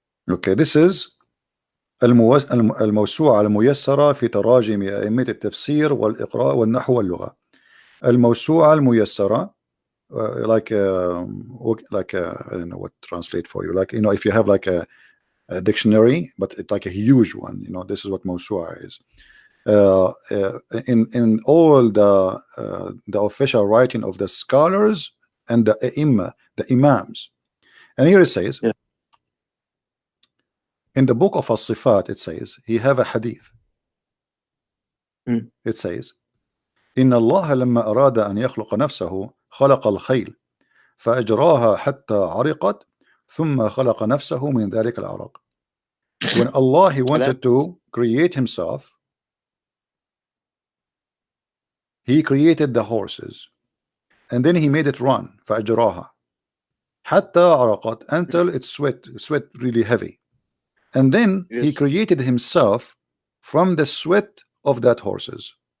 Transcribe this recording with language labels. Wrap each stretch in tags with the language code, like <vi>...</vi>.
<en>Okay, this is</en> <ar>الموسوعة الميسرة في تراجم أئمة التفسير والإقراء والنحو واللغة. الموسوعة الميسرة</ar> <en>like I don't know what to translate for you. Like, you know, if you have like a dictionary, but it's like a huge one, you know, this is what موسوعة is. In all the official writing of the scholars and the the imams. And here it says, Yeah. in the book of As-Sifat, it says, he have a hadith.</en> <ar>It says, إن الله لما أراد أن يخلق نفسه خلق الخيل فأجراها حتى عرقت ثم خلق نفسه من ذلك العرق.</ar> <en>When Allah, he wanted to create himself, he created the horses and then he made it run</en> <ar>فأجراها حتى عرقت,</ar> <en>until it sweat really heavy. And then he created himself from the sweat of that horses.</en>